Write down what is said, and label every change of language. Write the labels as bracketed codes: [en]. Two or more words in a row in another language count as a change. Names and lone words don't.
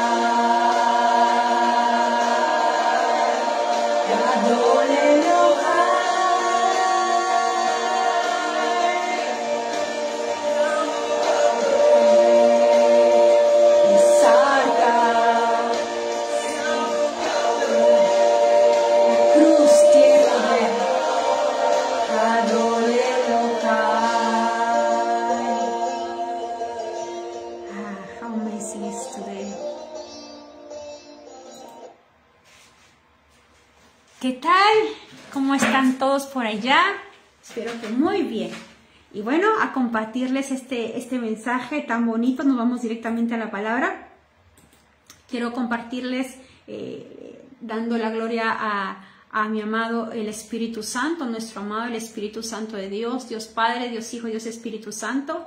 [he] גדול אלוהי איסרקה, [es] la cruz tiene poder. [he] גדול אלוהי. [en] How amazing is today. [es] ¿Qué tal? ¿Cómo están todos por allá? Espero que muy bien. Y bueno, a compartirles este mensaje tan bonito, nos vamos directamente a la palabra. Quiero compartirles dando la gloria a mi amado el Espíritu Santo, nuestro amado el Espíritu Santo de Dios, Dios Padre, Dios Hijo, Dios Espíritu Santo.